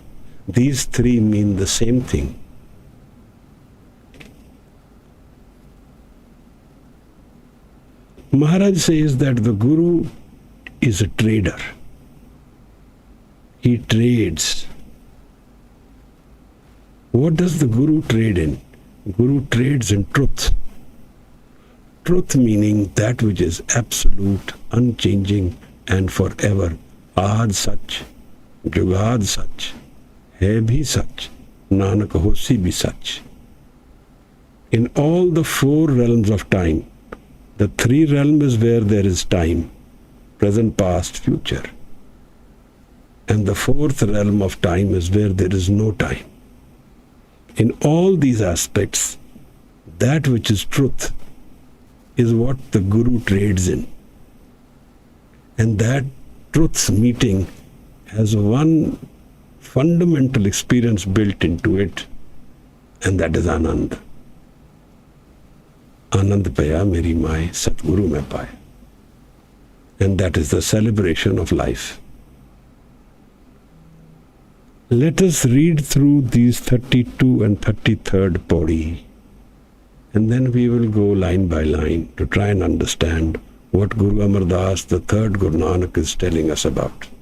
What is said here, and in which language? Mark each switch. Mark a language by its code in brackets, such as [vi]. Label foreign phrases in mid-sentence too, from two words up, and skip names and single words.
[en] These three mean the same thing. Maharaj says that the Guru is a trader. He trades. What does the Guru trade in? Guru trades in truth. Truth meaning that which is absolute, unchanging, and forever. [pa] ਆਜ ਸਚ, ਜੁਗਾਦ ਸਚ, ਹੈ ਭੀ ਸਚ, ਨਾਨਕ ਹੋਸੀ ਭੀ ਸਚ. [en] In all the four realms of time, the three realms where there is time, present, past, future. And the fourth realm of time is where there is no time. In all these aspects, that which is truth is what the Guru trades in. And that truth's meeting has one fundamental experience built into it, and that is Anand. [pa] ਅਨੰਦ ਪਾਇਆ ਮੇਰੀ ਮਾਈ ਸਤਿਗੁਰੂ ਮੈਂ ਪਾਇਆ. [en] And that is the celebration of life. Let us read through these 32 and 33rd Pauri, and then we will go line by line to try and understand what Guru Amar Das, the third Guru Nanak, is telling us about.